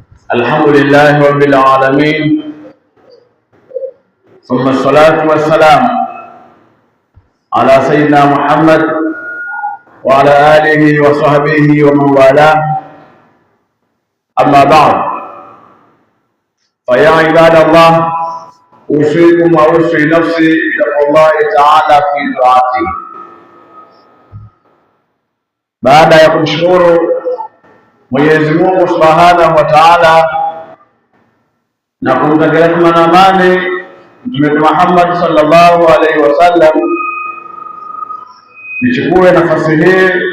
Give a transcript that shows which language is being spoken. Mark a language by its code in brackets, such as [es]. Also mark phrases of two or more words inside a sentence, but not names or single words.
[ar] الحمد لله رب العالمين، ثم الصلاة والسلام على سيدنا محمد وعلى آله وصحبه ومن والاه. أما بعد، فيا عباد الله، أوصيكم وأوصي نفسي بتقوى الله تعالى في طاعته. [sw] Baada ya kumshukuru Mwenyezi Mungu [ar] سبحانه وتعالى [sw] na kumtakia rehema na amani Mtume Muhammad [ar] صلى الله عليه وسلم, [sw] nichukue nafasi hii